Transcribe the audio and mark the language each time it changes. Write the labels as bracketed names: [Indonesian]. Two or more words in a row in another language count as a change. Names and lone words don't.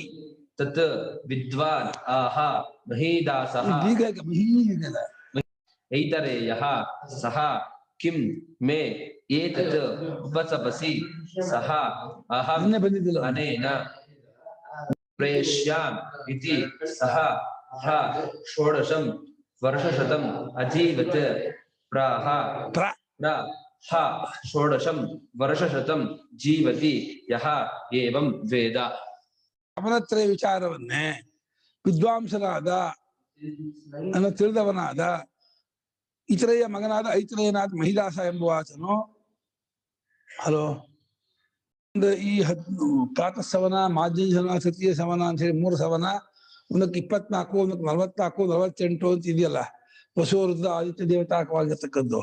[Sanskrit] ತತ್ ವಿದ್ವಾನ್ ಆಹ ಮಹೀದಾಸಃ ಐತರೇಯಃ ಸಹ ಕಿಂ ಮೇ ಏತತ್ ಉಪಸಪಸಿ ಸಹ ಅಹಂ ಅನೇನ ಪ್ರೇಷ್ಯಾಮ್ ಇತಿ ಸಹ ಹ ಷೋಡಶಂ ವರ್ಷಶತಂ ಅಜೀವತ್ ಪ್ರಾಹ ಹ ಷೋಡಶಂ ವರ್ಷಶತಂ ಜೀವತಿ ಯಹ ಏವಂ ವೇದ. [Kannada] ಅವನತ್ರ ವಿಚಾರವನ್ನೇ ವಿದ್ವಾಂಸನಾದ ನನ್ನ ತಿಳಿದವನಾದ ಇತರೆಯ ಮಗನಾದ ಐತರೇಯನಾದ ಮಹಿದಾಸ ಎಂಬುವಾತನು ಹಲೋ ಈ [Sanskrit] ಪ್ರಾತಃ ಸವನ ಮಾಧ್ಯಮ ಸವನ ತೃತೀಯ ಸವನ [Kannada] ಅಂತ ಹೇಳಿ 3 ಸವನ, ಒಂದಕ್ಕೆ 24, ಒಂದಕ್ಕೆ 44, 48 ಅಂತ ಇದೆಯಲ್ಲ, ವಸುವೃದ್ಧ ಆದಿತ್ಯ ದೇವತಾಕವಾಗಿರ್ತಕ್ಕದ್ದು.